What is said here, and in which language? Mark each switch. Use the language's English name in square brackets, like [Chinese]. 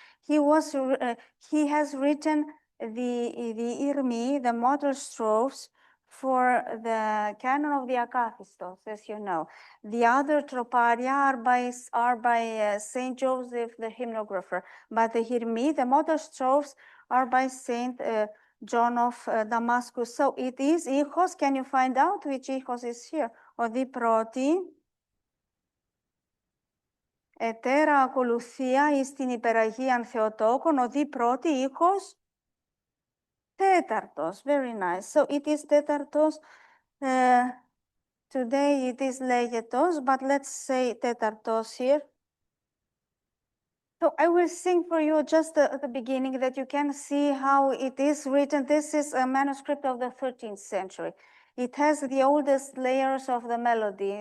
[English] He has written the Irmi, the model strophes, for the canon of the Akathistos, as you know. The other troparia are by Saint Joseph, the hymnographer, but the Irmi, the model strophes, are by Saint John of Damascus. So it is Ichos. Can you find out which Ichos is here? [Greek] Οδή πρώτη, ετέρα ακολουθία εις την υπεραγίαν Θεοτόκον, οδή πρώτη, ήχος τέταρτος. [English] Very nice. So it is τέταρτος. Today it is λέγετος, but let's say τέταρτος here. So I will sing for you just at the beginning that you can see how it is written. This is a manuscript of the 13th century. It has the oldest layers of the melody.